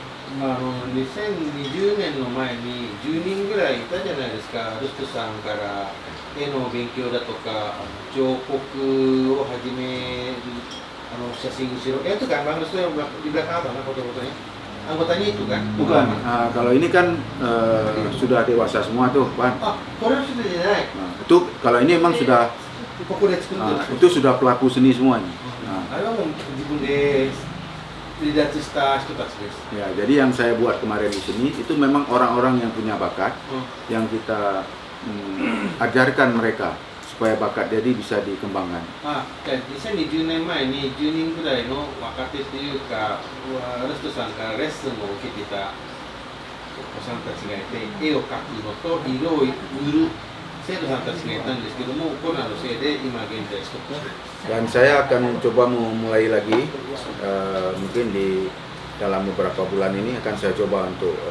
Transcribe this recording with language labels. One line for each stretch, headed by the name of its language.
Japanese: 2020年の前に10人ぐらいいたじゃないですか、ルストさんから絵の勉強だとか、彫刻を始める写真後ろ、
Indonesian: itu kan Bang Restu yang di belakang apa, foto-fotonya? Anggotanya itu kan? Bukan. Kalau ini kan sudah dewasa semua tuh, Pan. Ah, Korea sudah jadi. Itu kalau ini emang sudah itu sudah pelaku seni semua nih.
Japanese: あれはもう自分で離脱した人たちです。
Indonesian: Ya, jadi yang saya buat kemarin di sini itu memang orang-orang yang punya bakat yang kita ajarkan mereka supaya bakat jadi bisa dikembangkan.
Japanese: 2020年前に10人ぐらいの若手というか、ルストさんからレッスンを受けていたお子さんたちがいて、絵を描くのと色を塗る生徒さんたちがいたんですけども、コロナのせいで今現在ストップしてる。
Indonesian: Dan saya akan coba memulai lagi, mungkin di dalam beberapa bulan ini akan saya coba untuk